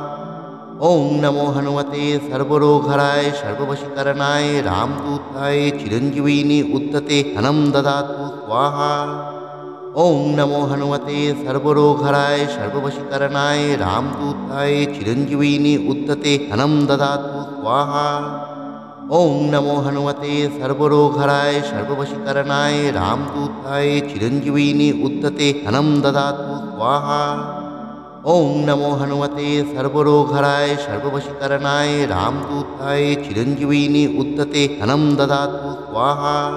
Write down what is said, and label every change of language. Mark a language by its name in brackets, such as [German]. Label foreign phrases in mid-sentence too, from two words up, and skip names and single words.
[Sanskrit] ওম নমো হনুমতে সর্বরোগহরায় সর্ববশীকরণায় রামদূতায় চিরঞ্জীবিনী উদ্যতে ধনম দদাতু স্বাহা। ওম নমো হনুমতে সর্বরোগহরায় সর্ববশীকরণায় রামদূতায় চিরঞ্জীবিনী উদ্যতে ধনম দদাতু स्वाहा। ओम नमो हनुमते सर्वरोगहराय सर्ववशीकरणाय रामदूताय चिरंजीविनी उत्तते धनं ददातु स्वाहा। ओम नमो हनुमते सर्वरोगहराय सर्ववशीकरणाय रामदूताय चिरंजीविनी उत्तते धनं ददातु स्वाहा।